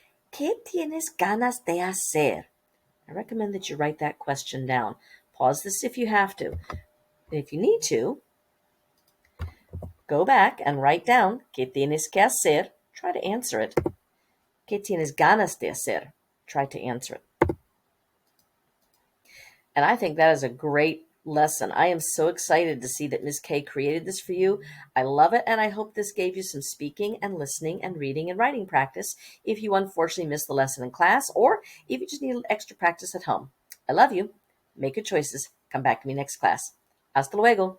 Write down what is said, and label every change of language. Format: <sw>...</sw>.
<es>¿Qué tienes ganas de hacer?</es> <en>I recommend that you write that question down. Pause this if you have to. If you need to, go back and write down</en> <es>¿Qué tienes que hacer?</es> <en>Try to answer it.</en> <es>¿Qué tienes ganas de hacer?</es> <en>Try to answer it. And I think that is a great lesson. I am so excited to see that Ms. K created this for you. I love it, and I hope this gave you some speaking and listening and reading and writing practice if you unfortunately missed the lesson in class or if you just need extra practice at home. I love you. Make good choices. Come back to me next class.</en> <es>Hasta luego.</es>